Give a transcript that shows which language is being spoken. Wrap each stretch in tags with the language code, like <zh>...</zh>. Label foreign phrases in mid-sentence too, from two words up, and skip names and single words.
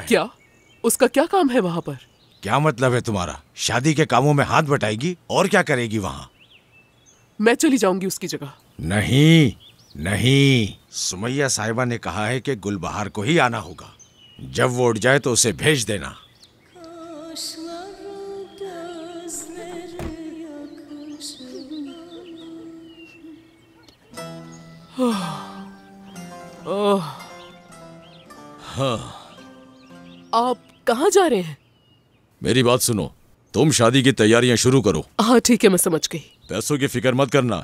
<hi>क्या? उसका क्या काम है वहाँ पर? क्या मतलब है तुम्हारा? शादी के कामों में हाथ बटाएगी और क्या करेगी वहाँ? मैं चली जाऊंगी उसकी जगह। नहीं नहीं, सुमैया साहिबा ने कहा है कि गुलबहार को ही आना होगा। जब वो उठ जाए तो उसे भेज देना।</hi> <tr>Kaşları gözleri yakışır.</tr> <hi>आप कहाँ जा रहे हैं? मेरी बात सुनो, तुम शादी की तैयारियां शुरू करो। हाँ ठीक है, मैं समझ गई। पैसों की फिक्र मत करना।</hi>